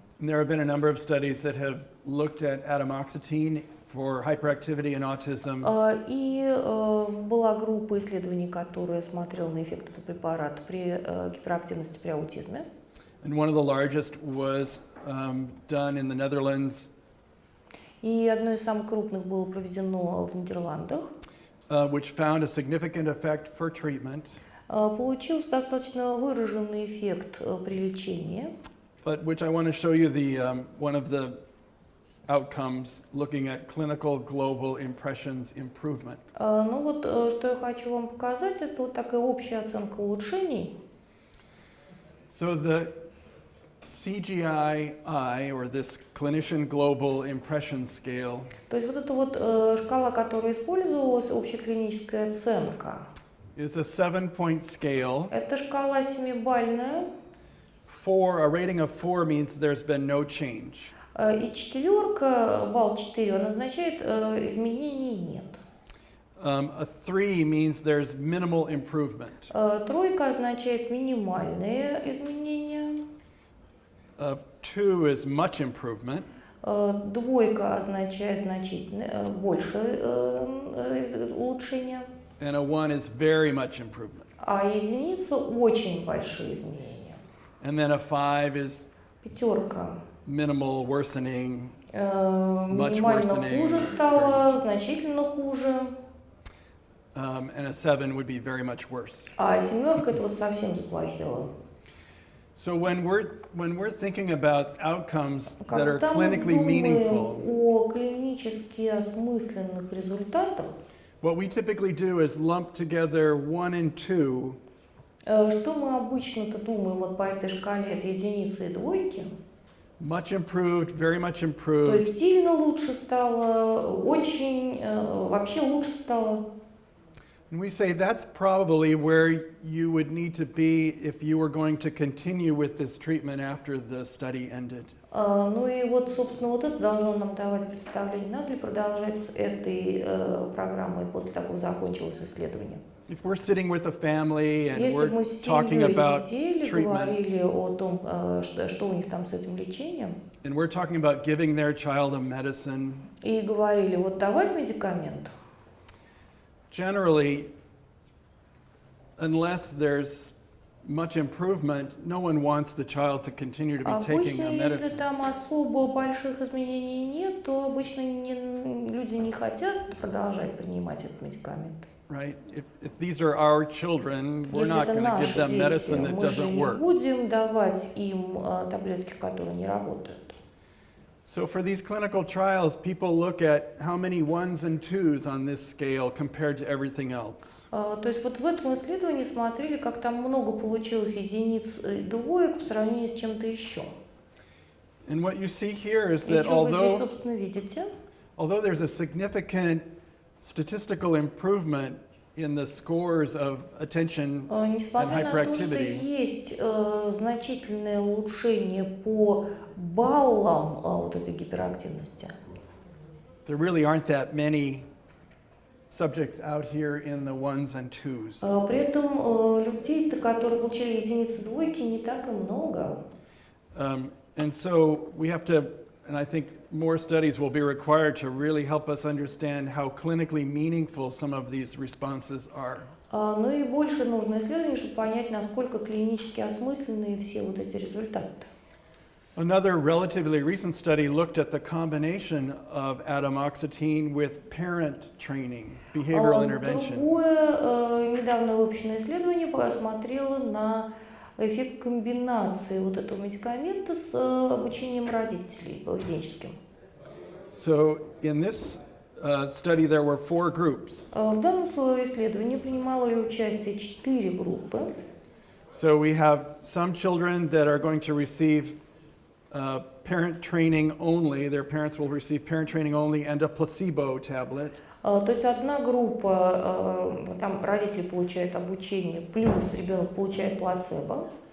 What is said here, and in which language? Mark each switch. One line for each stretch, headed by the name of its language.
English: And there have been a number of studies that have looked at atomoxetine for hyperactivity and autism.
Russian: И была группа исследований, которая смотрела на эффект этого препарата при гиперактивности при аутизме.
English: And one of the largest was done in the Netherlands.
Russian: И одно из самых крупных было проведено в Нидерландах.
English: Which found a significant effect for treatment.
Russian: Получился достаточно выраженный эффект при лечении.
English: But which I want to show you one of the outcomes looking at clinical global impressions improvement.
Russian: Ну вот, что я хочу вам показать, это вот такая общая оценка улучшений.
English: So the CGI-I, or this Clinician Global Impression Scale,
Russian: То есть вот эта вот шкала, которая использовалась, общеклиническая оценка,
English: is a 7-point scale.
Russian: это шкала 7-бальная,
English: A rating of 4 means there's been no change.
Russian: и четверка, балл 4, он означает изменений нет.
English: A 3 means there's minimal improvement.
Russian: Тройка означает минимальные изменения.
English: 2 is much improvement.
Russian: Двойка означает значительное, большее улучшение.
English: And a 1 is very much improvement.
Russian: А единица очень большие изменения.
English: And then a 5 is
Russian: Пятерка.
English: minimal worsening, much
Russian: Минимально
English: worsening.
Russian: хуже стало, значительно хуже.
English: And a 7 would be very much worse.
Russian: А семерка это вот совсем заплохело.
English: So when we're thinking about outcomes that are
Russian: Когда мы
English: clinically meaningful,
Russian: думаем о клинически осмысленных результатах,
English: what we typically do is lump together 1 and 2
Russian: что мы обычно-то думаем вот по этой шкале от единицы и двойки?
English: much improved, very much
Russian: То
English: improved,
Russian: есть сильно лучше стало, очень, вообще лучше стало.
English: and we say that's probably where you would need to be if you were going to continue with this treatment after the study ended.
Russian: Ну и вот, собственно, вот это должно нам давать представление, надо ли продолжать с этой программой после того, как закончилось исследование.
English: If we're sitting with a family and
Russian: Если бы мы
English: we're
Russian: с
English: talking
Russian: семьей
English: about
Russian: сидели,
English: treatment,
Russian: говорили о том, что у них там с этим лечением,
English: and we're talking about giving their child a medicine,
Russian: и говорили, вот давай медикамент,
English: generally, unless there's much improvement, no one wants the child to continue to be taking
Russian: обычно,
English: a
Russian: если
English: medicine.
Russian: там особо больших изменений нет, то обычно люди не хотят продолжать принимать этот медикамент.
English: Right? If these are our children, we're
Russian: Если
English: not
Russian: это
English: going to give
Russian: наши
English: them
Russian: дети,
English: medicine that
Russian: мы же
English: doesn't
Russian: не
English: work.
Russian: будем давать им таблетки, которые не работают.
English: So for these clinical trials, people look at how many ones and twos on this scale compared to everything else.
Russian: То есть вот в этом исследовании смотрели, как там много получилось единиц и двоек в сравнении с чем-то еще.
English: And what you see here is
Russian: И
English: that
Russian: что вы здесь, собственно, видите?
English: although there's a significant statistical improvement in the scores of attention and
Russian: Несмотря на то, что
English: hyperactivity,
Russian: есть значительное улучшение по баллам вот этой гиперактивности,
English: there really aren't that many subjects out here in the ones and twos.
Russian: при этом людей, которые получили единицы двойки, не так и много.
English: And so we have to, and I think more studies will be required to really help us understand how clinically meaningful some of these responses are.
Russian: Ну и больше нужно исследований, чтобы понять, насколько клинически осмысленные все вот эти результаты.
English: Another relatively recent study looked at the combination of atomoxetine with parent training, behavioral intervention.
Russian: Другое недавно выпущенное исследование посмотрело на эффект комбинации вот этого медикамента с обучением родителей поведенческим.
English: So in this study there were 4 groups.
Russian: В данном исследовании принимало участие 4 группы.
English: So we have some children that are going to receive parent training only. Their parents will receive parent training only and a placebo tablet.
Russian: То есть одна группа, там родители получают обучение, плюс ребенок получает плацебо.